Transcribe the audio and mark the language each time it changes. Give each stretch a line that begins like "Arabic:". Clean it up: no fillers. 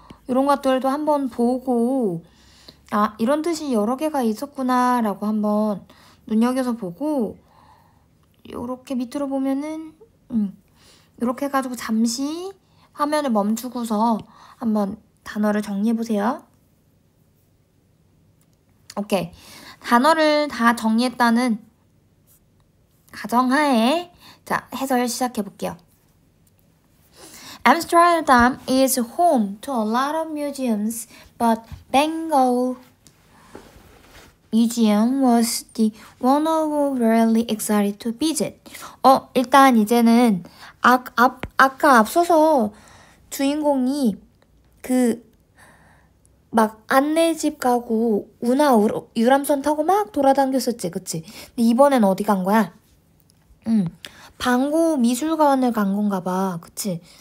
Korean: 이런 것들도 한번 보고 아, 이런 뜻이 여러 개가 있었구나 라고 한번 눈여겨서 보고 이렇게 밑으로 보면은 이렇게 해가지고 잠시 화면을 멈추고서 한번 단어를 정리해보세요. 오케이. 단어를 다 정리했다는 가정하에 자, 해설 시작해볼게요.
English: Amsterdam is home to a lot of museums, but Bengal Museum was the one I was really excited to visit.
Korean: 일단 이제는 아까 앞서서 주인공이 막 안내집 가고 운하 유람선 타고 막 돌아다녔었지, 그치? 근데 이번엔 어디 간 거야? 방고 미술관을 간 건가 봐, 그치?